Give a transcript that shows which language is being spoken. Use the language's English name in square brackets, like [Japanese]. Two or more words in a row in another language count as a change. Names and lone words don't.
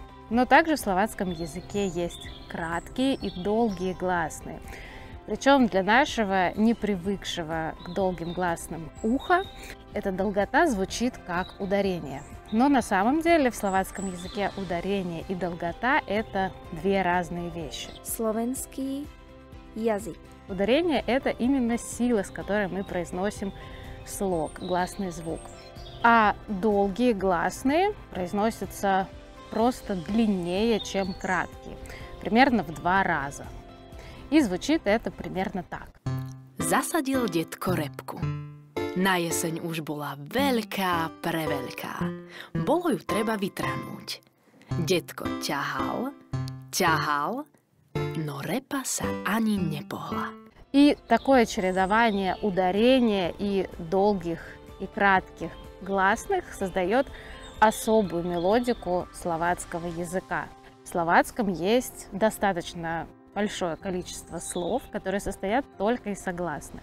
[Russian] Но также в словацком языке есть краткие и долгие гласные. Причем для нашего непривыкшего к долгим гласным уха эта долгота звучит как ударение. Но на самом деле в словацком языке ударение и долгота – это две разные вещи. [Slovak] Slovenský jazyk. [Russian] Ударение – это именно сила, с которой мы произносим слог, гласный звук. А долгие гласные произносятся просто длиннее, чем краткие, примерно в 2 раза. И звучит это примерно так. [Slovak] Zasadil detko repku. Na jeseň už bola veľká, preveľká. Bolo ju treba vytrhnúť. Detko ťahal, no repa sa ani nepohla. [Russian] И такое чередование ударения и долгих, и кратких гласных создает особую мелодику словацкого языка. В словацком есть достаточно большое количество слов, которые состоят только из согласных.